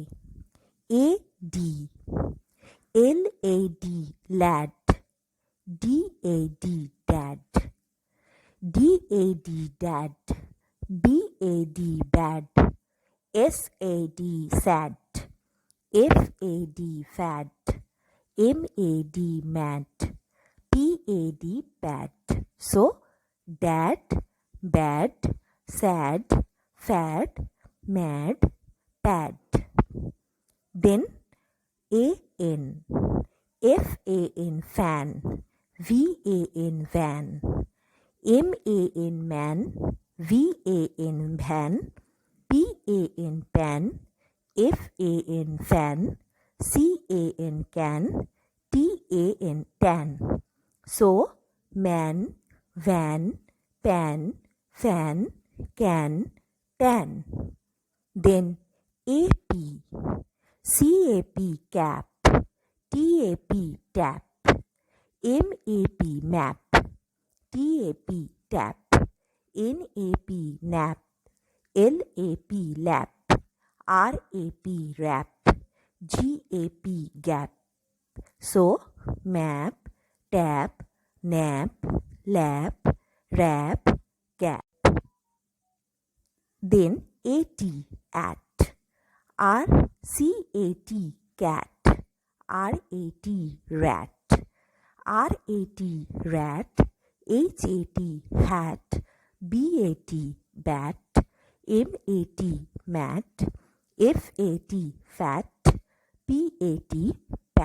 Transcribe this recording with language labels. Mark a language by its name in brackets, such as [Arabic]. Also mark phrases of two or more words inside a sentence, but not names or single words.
[English] A-D, L-A-D, lad, D-A-D, dad, D-A-D, dad, B-A-D, bad, S-A-D, sad, F-A-D, fad, M-A-D, mad, P-A-D, bad. So, dad, bad, sad, fad, mad, bad. Then A-N, F-A-N, fan, V-A-N, van, M-A-N, man, V-A-N, van, P-A-N, pan, F-A-N, fan, C-A-N, can, T-A-N, tan. So, man, van, pan, fan, can, tan. Then AP, CAP, cap, TAP, tap, MAP, map, TAP, tap, NAP, nap, LAP, lap, RAP, wrap, GAP, gap. So, map, tap, nap, lap, wrap, gap. Then AT, at, RCAT, cat, RAT, rat, RAT, rat, HAT, hat, BAT, bat, MAT, mat, FAT, fat, PAT,